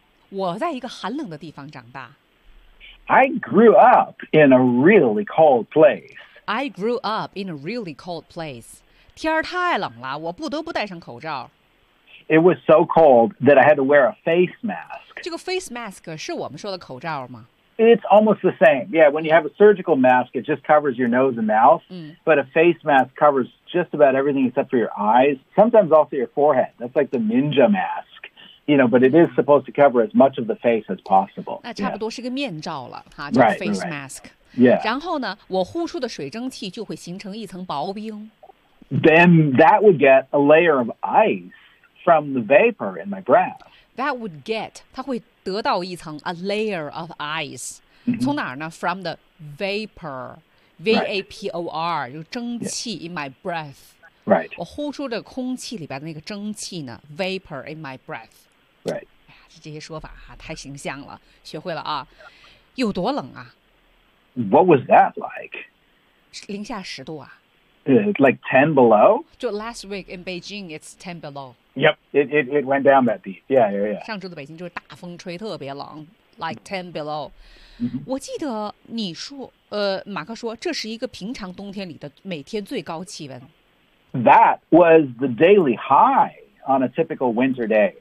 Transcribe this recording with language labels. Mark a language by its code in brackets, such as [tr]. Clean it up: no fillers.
[zh] 我在一个寒冷的地方长大。 [en] I grew up in a really cold place. I grew up in a really cold place. [zh] 天儿太冷了，我不得不戴上口罩。 [en] It was so cold that I had to wear a face mask. [zh] 这个 face mask 是我们说的口罩吗？ [en] It's almost the same. Yeah, when you have a surgical mask, it just covers your nose and mouth.、嗯、 but a face mask covers just about everything except for your eyes. Sometimes also your forehead. That's like the ninja mask. You know, but it is supposed to cover as much of the face as possible. [zh] 那差不多是个面罩了、 [en] yeah. [zh] 哈，叫、就是、face mask. [en] Yeah. [zh] 然后呢，我呼出的水蒸气就会形成一层薄冰。 [en] Then that would get a layer of ice from the vapor in my breath. That would get, [zh] 它会得到一层 [en] a layer of ice.、 Mm-hmm. [zh] 从哪儿呢 [en] ?From the vapor, V-A-P-O-R,、 right. [zh] 就蒸气、 [en] yeah. in my breath. Right. [zh] 我呼出的空气里边的那个蒸气呢 , [en] vapor in my breath. Right. [zh] 哎呀，这些说法啊，太形象了，学会了啊。有多冷啊 [en] ?What was that like? [zh] 零下十度啊。 [en] Like 10 below? So last week in Beijing, it's 10 below. Yep, it went down that deep. Yeah. [zh] 上周的北京就是大风吹特别冷 [en] like 10 below.、 Mm-hmm. [zh] 我记得你说，马克说，这是一个平常冬天里的每天最高气温。 [en] That was the daily high on a typical winter day.